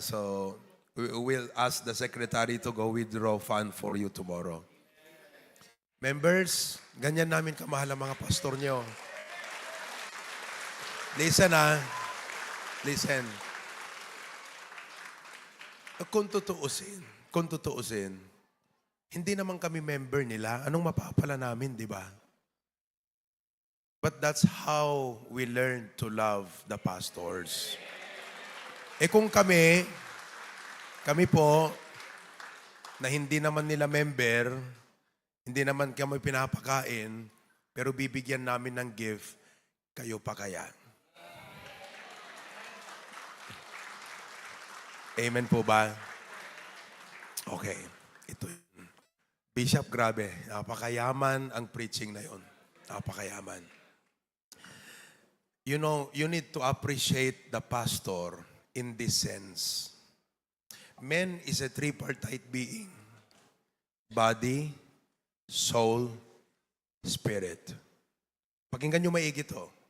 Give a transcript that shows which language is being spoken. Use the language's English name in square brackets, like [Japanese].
[English] So, we will ask the secretary to go withdraw fund for you tomorrow. [Filipino] Members, ganyan namin kamahal ang mga pastor nyo. [English] Listen Listen. [Filipino] Kung tutuusin, hindi naman kami member nila. Anong mapapala namin, di ba? [English] But that's how we learn to love the pastors. [Filipino] Kung kami po, na hindi naman nila member, hindi naman kami pinapakain, pero bibigyan namin ng gift, kayo pa kaya? Amen po ba? Okay. Ito yun. Bishop, grabe. Napakayaman ang preaching na yun. Napakayaman. [English] You know, you need to appreciate the pastor in this sense. Man is a tripartite being. Body, soul, spirit. [Filipino] Pakinggan nyo maigi to.